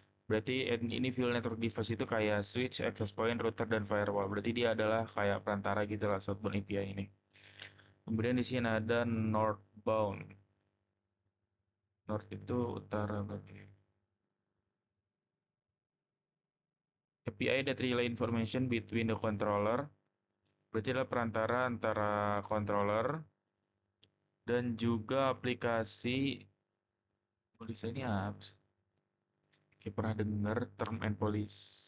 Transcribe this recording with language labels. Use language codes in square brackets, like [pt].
[id] Berarti individual network device itu kayak switch, access point, router, dan firewall. Berarti dia adalah kayak perantara gitu lah, southbound API ini. Kemudian di sini ada northbound. North itu utara berarti. [en] API that relay information between the controller. [id] Berarti adalah perantara antara controller dan juga aplikasi. Police ini apa sih? Kayak pernah dengar term and police.